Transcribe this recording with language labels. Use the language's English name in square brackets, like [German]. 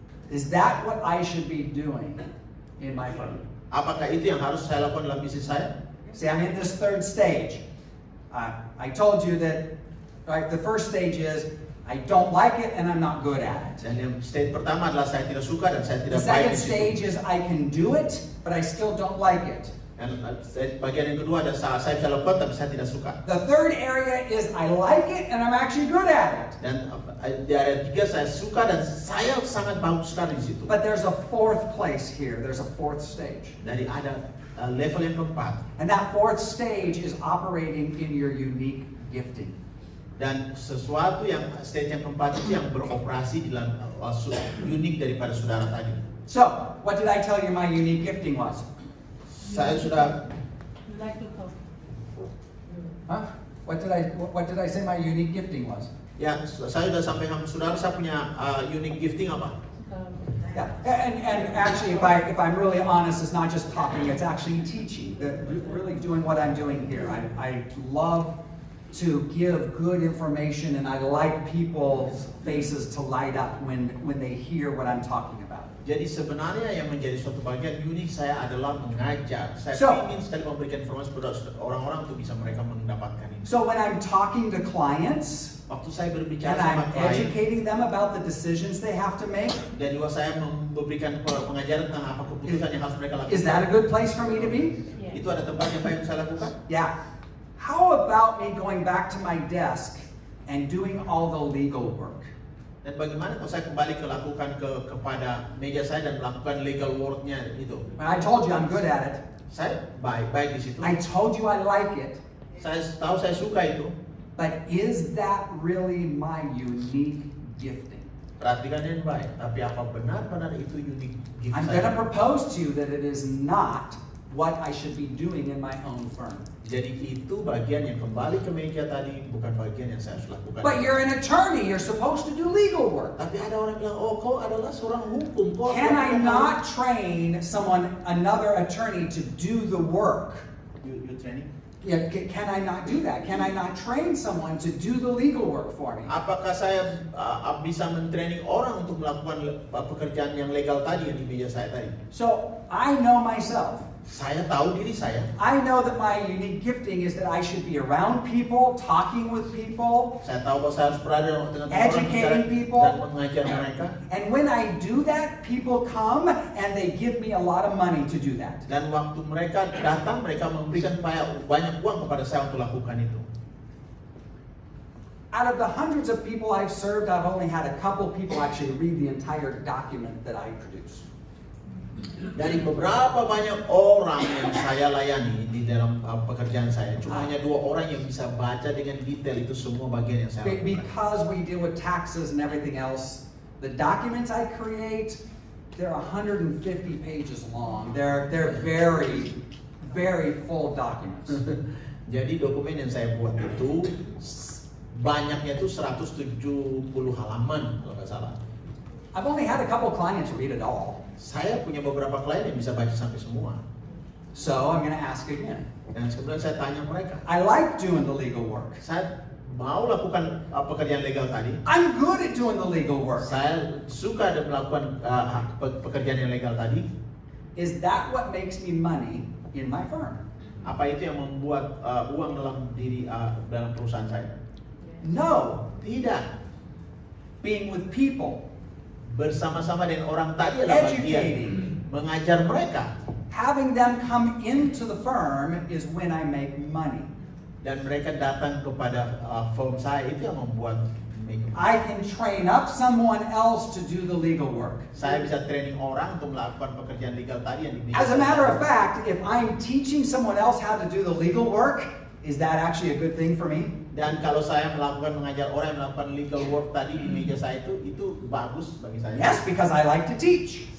[English] Is that what I should be doing in my firm? [Indonesian] Apakah itu yang harus saya lakukan dalam bisnis saya? [English] See, I'm in this third stage. I told you that, right, the first stage is I don't like it and I'm not good at it. [Indonesian] Dan yang stage pertama adalah saya tidak suka dan saya [English] The [Indonesian] tidak baik [English] second [Indonesian] di situ. [English] stage is I can do it, but I still don't like it. [Indonesian] Dan bagian yang kedua adalah saya bisa lakukan tapi saya tidak suka. [English] The third area is I like it and I'm actually good at it. [Indonesian] Dan di area tiga saya suka dan saya sangat bagus sekali di situ. [English] But there's a fourth place here. There's a fourth stage. [Indonesian] Dari ada level yang keempat. [English] And that fourth stage is operating in your unique gifting. [Indonesian] Dan sesuatu yang stage yang keempat itu yang beroperasi di dalam unik daripada saudara tadi. [English] So, what did I tell you my unique gifting was? [Indonesian] Saya sudah Huh? [English] What did I say my unique gifting was? [Indonesian] ya saya sudah sampaikan saudara saya punya [English] unique gifting [Indonesian] apa? [English] Yeah, and actually, if I'm really honest, it's not just talking; it's actually teaching. Really doing what I'm doing here. I love to give good information, and I like people's faces to light up when they hear what I'm talking about. [Indonesian] Jadi sebenarnya yang menjadi suatu bagian unik saya adalah mengajar. Saya ingin sekali memberikan informasi kepada orang-orang untuk bisa mereka mendapatkan ini. [English] So when I'm talking to clients, [Indonesian] waktu saya berbicara [English] and I'm [Indonesian] sama klien, [English] educating them about the decisions they have to make, [Indonesian] dan juga saya memberikan pengajaran tentang apa keputusan yang harus mereka lakukan. [English] Is that a good place for me to be? Yeah. [Indonesian] Itu ada tempat yang baik untuk saya lakukan? [English] Yeah. How about me going back to my desk and doing all the legal work? [Indonesian] Dan bagaimana kalau saya kembali kepada meja saya dan melakukan [English] legal work- [Indonesian] nya itu? [English] I told you I'm good at it. [Indonesian] Saya baik di situ. [English] I told you I like it. [Indonesian] Saya tahu saya suka itu. [English] But is that really my unique gifting? [Indonesian] Perhatikan dengan baik. Tapi apa benar-benar itu [English] unique gift I'm [Indonesian] saya? [English] going to propose to you that it is not what I should be doing in my own firm. [Indonesian] Jadi itu bagian yang kembali ke meja tadi, bukan bagian yang saya harus lakukan. [English] But you're an attorney. You're supposed to do legal work. [Indonesian] Tapi ada orang bilang, oh kau adalah seorang hukum. [English] Can I not train another attorney to do the work? You training? Yeah, can I not do that? Can I not train someone to do the legal work for me? [Indonesian] Apakah saya bisa mentraining orang untuk melakukan pekerjaan yang legal tadi yang di meja saya tadi? [English] So I know myself. [Indonesian] Saya tahu diri saya. [English] I know that my unique gifting is that I should be around people, talking with people, [Indonesian] Saya tahu bahwa saya harus berada dengan orang [English] educating people. [Indonesian] dan mengajar mereka. [English] And when I do that, people come and they give me a lot of money to do that. [Indonesian] Dan waktu mereka datang, mereka memberikan banyak uang kepada saya untuk lakukan itu. [English] Out of the hundreds of people I've served, I've only had a couple people actually read the entire document that I produce. [Indonesian] Dari beberapa banyak orang yang saya layani di dalam pekerjaan saya, cuma hanya 2 orang yang bisa baca dengan detail itu semua bagian yang saya lakukan. [English] Because we deal with taxes and everything else, the documents I create, they're 150 pages long. They're very, very full documents. [Indonesian] Jadi dokumen yang saya buat itu banyaknya itu 170 halaman kalau nggak salah. [English] I've only had a couple clients read it all. [Indonesian] Saya punya beberapa klien yang bisa baca sampai semua. [English] So I'm going to ask again. [Indonesian] Dan kemudian saya tanya mereka, [English] I like doing the legal work. [Indonesian] saya mau lakukan pekerjaan legal tadi. [English] I'm good at doing the legal work. [Indonesian] Saya suka melakukan pekerjaan yang legal tadi. [English] Is that what makes me money in my firm? [Indonesian] Apa itu yang membuat uang dalam perusahaan saya? [English] No. [Indonesian] Tidak. [English] Being with people, [Indonesian] Bersama-sama dengan orang tadi adalah bagian [English] educating, [Indonesian] mengajar mereka. [English] having them come into the firm is when I make money. [Indonesian] Dan mereka datang kepada firm saya, itu yang membuat [English] I can train up someone else to do the legal work. [Indonesian] saya bisa training orang untuk melakukan pekerjaan legal tadi yang dimiliki. [English] As a matter of fact, if I'm teaching someone else how to do the legal work, is that actually a good thing for me? [Indonesian] Dan kalau saya mengajar orang yang melakukan legal work tadi di meja saya itu bagus bagi saya. [English] Yes, because I like to teach.